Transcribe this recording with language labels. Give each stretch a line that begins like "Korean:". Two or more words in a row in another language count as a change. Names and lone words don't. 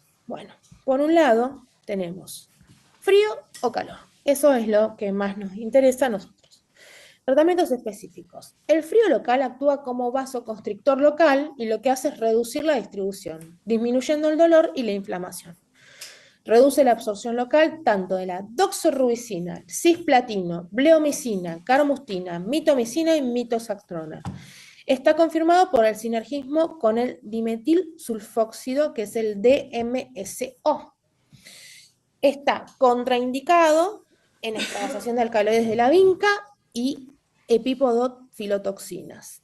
Spanish: Bueno, por un lado tenemos frío o calor. Eso es lo que más nos interesa a nosotros. Tratamientos específicos. El frío local actúa como vasoconstrictor local y lo que hace es reducir la distribución, disminuyendo el dolor y la inflamación. Reduce la absorción local tanto de la doxorubicina, cisplatino, bleomicina, carmustina, mitomicina y mitosaxtrona. Está confirmado por el sinergismo con el dimetilsulfóxido, que es el DMSO. Está contraindicado en extravasación de alcaloides de la vinca y epipodofilotoxinas.